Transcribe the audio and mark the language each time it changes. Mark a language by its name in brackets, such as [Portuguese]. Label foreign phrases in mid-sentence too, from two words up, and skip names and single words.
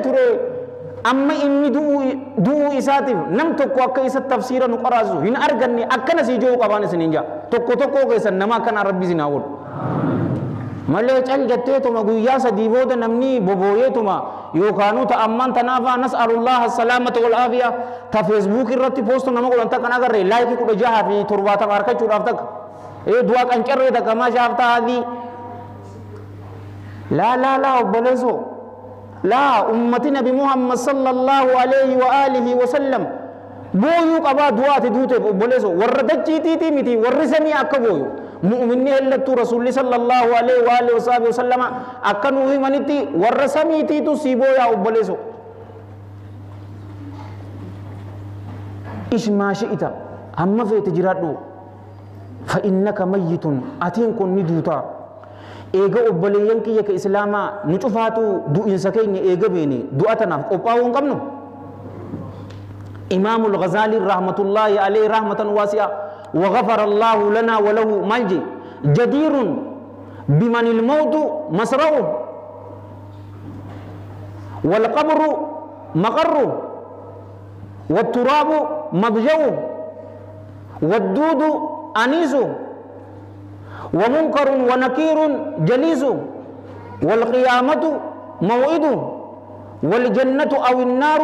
[Oromo] ture amma inni du'uu isaatiif nam tokko akka isa tafsiira nu qaraasu hin arganne akkana si jiru qabaan isiniin jaa tokko keessan nama akkana rabbi isin haa godhu malee cal jetteetuma guyyaa sadii booda namni bobooyeetuma yookaanuu ta'ammaan tanaafaa [Arabic] نسأل الله السلامة والعافية [Oromo] ta feesbuuk irratti poostu nama godhan takkan agarre laayikii 16 fi 70 harkachuudhaaf takka du'a qancarree takka maashaaf ta'aadii laa obboleessoo laa ummati nabi muhammad [Arabic] صلى الله عليه وآله وسلم [Oromo] booyuu qabaa du'aati duuteef obboleessoo warra dachiitiitii miti warri samii akka booyu mu'minni hellattuu rasuulli [Arabic] صلى الله عليه وآله وسلم [Oromo] akka nuu himanitti warra samiitiitu sii booyaa obboleessoo [Arabic] عش ما شئت [Oromo] hamma feete jiraadhu [Arabic] فإنك ميت [Oromo] atiin kun ni duutaa eega obboleeyyan kiyya ka islaamaa nu cufaatu du'insa keenya eega beene du'a tanaaf qophaa'uu hin qabnu imaamul ghazaalii [Arabic] رحمة الله عليه رحمة واسعة وغفر الله لنا وله ملجئ جدير بمن الموت مسرعه والقبر مقره والتراب مضجعه والدود أنيسه ومنكر ونكير جليسه والقيامة موعده والجنة أو النار